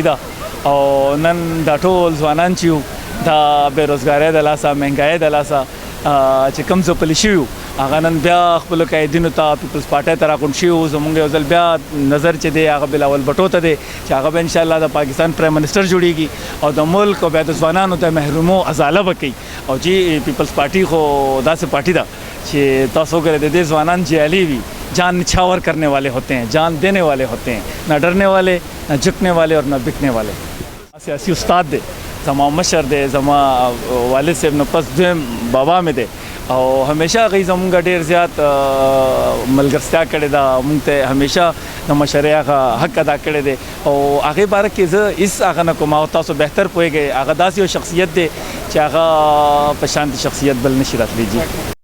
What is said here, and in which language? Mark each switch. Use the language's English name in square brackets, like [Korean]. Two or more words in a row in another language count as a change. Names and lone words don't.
[Pashto] ده او نن دا ټول ځوانان چې یو دا بېروزګارۍ د لاسه مهنګایۍ د لاسه چې کوم ځپلي شوي وو هغه نن بیا خپلو قایدینو ته پیپلز پارټۍ ته راغونډ شوي وو زموږ یو ځل بیا نظر چې دی هغه بلاول بټو ته دی چې هغه به انشاءالله د پاکستان [English] prime minister [Pashto] جوړیږي او د ملک او بیا د ځوانانو د محرومو ازاله به کوي او جی پیپلز پارټي خو داسې پارټي ده چې تاسو وګورئ د دې ځوانان جیالي وي [Urdu] جان نچھاور کرنے والے ہوتے ہیں جان دینے والے ہوتے ہیں نہ ڈرنے والے نہ جھکنے والے اور نہ بکنے والے [Pashto] سیاسی استاد دی زما مشر دی زما والد صاحب نه پس دویم بابا مې دی او همیشه هغوی زمونږ ډېر زیات ملګرتیا کړې ده مونږ ته همیشه د مشرۍ هغه حق ادا کړی دی او هغې باره کې زه هېڅ هغه نه کوم او تاسو بهتر پوهېږئ هغه داسې یو شخصیت دی چې هغه په شانتې شخصیت بل نشي راتلی جي